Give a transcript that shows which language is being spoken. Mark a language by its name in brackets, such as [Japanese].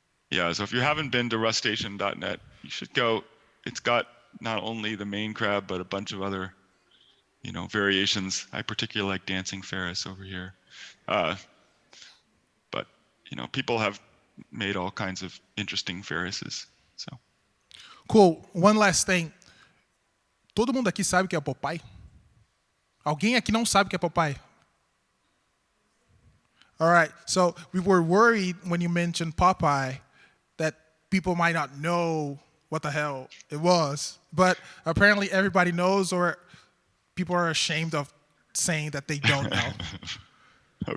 [English] Yeah, so if you haven't been to rustation.net, you should go. It's got not only the main crab, but a bunch of other, variations. I particularly like dancing Ferris over here. But, people have made all kinds of interesting Ferrises. So. Cool. One last thing. [Portuguese] Todo mundo aqui sabe o que é Popeye? Alguém aqui não sabe o que é Popeye? [English] All right. So we were worried when you mentioned Popeye that people might not know what the hell it was. But apparently everybody knows, or people are ashamed of saying that they don't know. Okay.